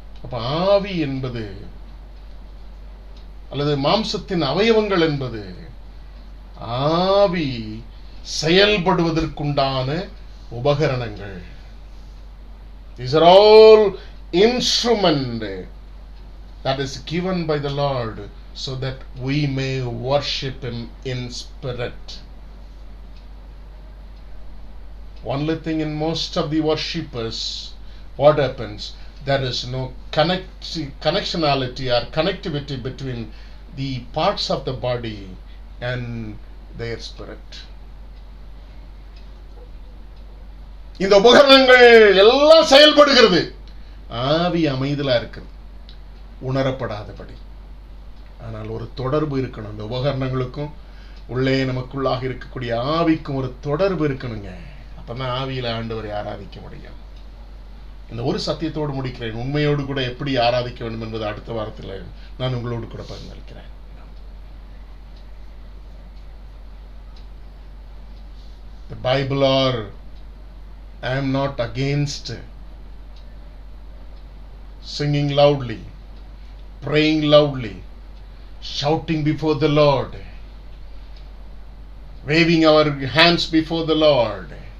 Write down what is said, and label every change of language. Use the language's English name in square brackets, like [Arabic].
[Tamil] ஆவி என்பது அல்லது மாம்சத்தின் அவயவங்கள் என்பது ஆவி செயல்படுவதற்குண்டான உபகரணங்கள். [English] These are all instrument that is given by the Lord so that we may worship Him in spirit. Only thing in most of the worshippers, what happens? There is no connectionality or connectivity between the parts of the body and their spirit. [Tamil] இந்த உபகரணங்கள் எல்லாம் செயல்படுகிறது, ஆவி அமைதலா இருக்குது, உணரப்படாதபடி. ஆனால் ஒரு தொடர்பு இருக்கணும். அந்த உபகரணங்களுக்கும் உள்ளே நமக்குள்ளாக இருக்கக்கூடிய ஆவிக்கும் ஒரு தொடர்பு இருக்கணுங்க. அப்பதான் ஆவியில ஆண்டவரை ஆராதிக்க முடியும். இந்த ஒரு சத்தியத்தோடு முடிக்கிறேன். உண்மையோடு கூட எப்படி ஆராதிக்க வேண்டும் என்பது அடுத்த வாரத்தில் நான் உங்களோடு கூட பகிர்ந்தளிக்கிறேன். [English] The Bible, or I am not against singing loudly, praying loudly, shouting before the Lord, waving our hands before the Lord.